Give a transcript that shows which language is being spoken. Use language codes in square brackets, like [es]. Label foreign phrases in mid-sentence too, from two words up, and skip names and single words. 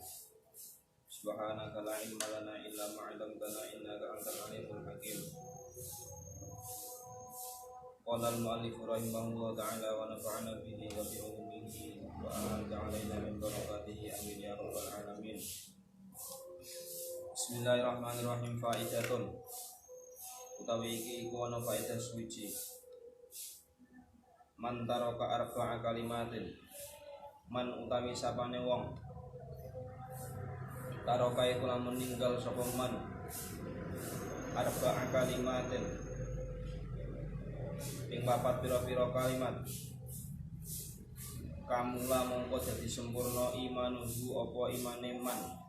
[ar] سبحانك لا علم لنا إلا ما علمتنا إنك أنت العليم الحكيم. قال المؤلف رحمه الله تعالى ونفعنا به وبعلومه وأعاد علينا من بركاته آمين يا رب العالمين. Bismillahirrahmanirrahim. [jv] Faidatun utawi iki iku ana faedah suci. [ar] من ترك أربع كلمات, [jv] man utawi sapane wong taraka iku lamun ninggal sapa man [ar] أربع كلمات [jv] ing papat pira-pira kalimat, kamula mongko dadi sempurna imanuhu apa imane man.